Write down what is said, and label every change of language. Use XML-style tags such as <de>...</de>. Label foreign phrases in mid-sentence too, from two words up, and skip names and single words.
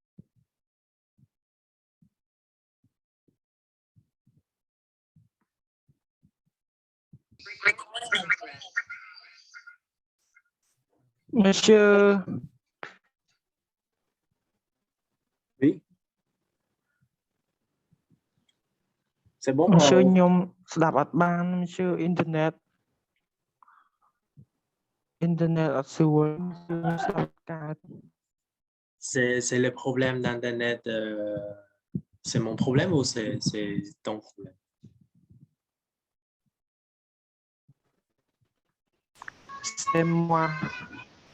<fr>Monsieur, Oui. C'est bon.</fr> <km>monsieur ខ្ញុំស្ដាប់អត់បាន monsieur អ៊ីនធឺណិតអត់ស្រួលខ្ញុំស្ដាប់កើត</km> <fr>C'est le problème d'Internet. C'est mon problème ou c'est ton problème? C'est moi</fr>